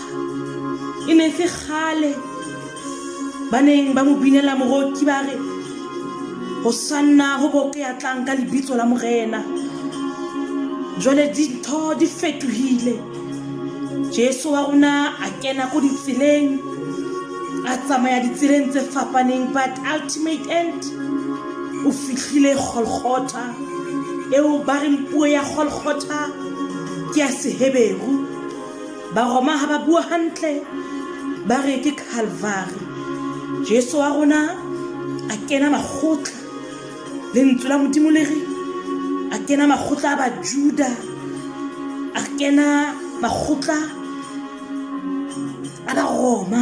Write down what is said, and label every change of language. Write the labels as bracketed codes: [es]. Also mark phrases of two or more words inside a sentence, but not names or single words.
[st] E ne se kgale ba neng ba mo binela moroki ba re Hosanna ho boke ya tlang ka lebitso la morena. Jwale dintho di fetohile, Jesu wa rona a kena ko ditseleng, a tsamaya ditseleng tse fapaneng, [en] but ultimate end [st] o fihlile Golgotha eo ba reng puo ya Golgotha ke ya Seheberu. Baroma ha ba bua hantle ba re ke Calvary. Jesu wa rona a kena makgotla, lentswe la Modimo le re a kena makgotla a Bajuda, a kena makgotla a Baroma.